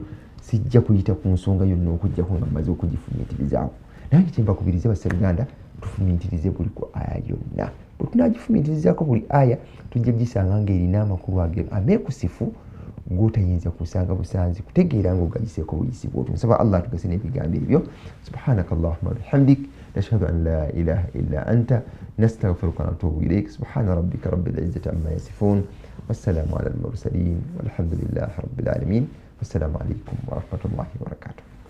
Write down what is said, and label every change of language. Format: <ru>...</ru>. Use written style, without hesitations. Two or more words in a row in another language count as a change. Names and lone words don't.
<lg>Sijja kuyita ku nsonga yonna okugjako nga mmaze okugifumiitirizaako. Nange kyembakubiriza basseruganda tufumiitirize buli ku aya yonna. Bwe tunaagifumiitirizaako buli aya tujja gisanga ng'erina amakulu ameekusifu g'otayinza kusanga busanzi kutegeera ng'ogayiseeko buyisi bw'otyo. Nsaba Allah atugase n'ebigambo ebyo.</lg> <ar>سبحانك اللهم وبحمدك نشهد أن لا إله إلا أنت نستغفرك ونتوب إليك. سبحان ربك رب العزة عما يصفون والسلام على المرسلين والحمد لله رب العالمين. والسلام عليكم ورحمة الله وبركاته.</ar>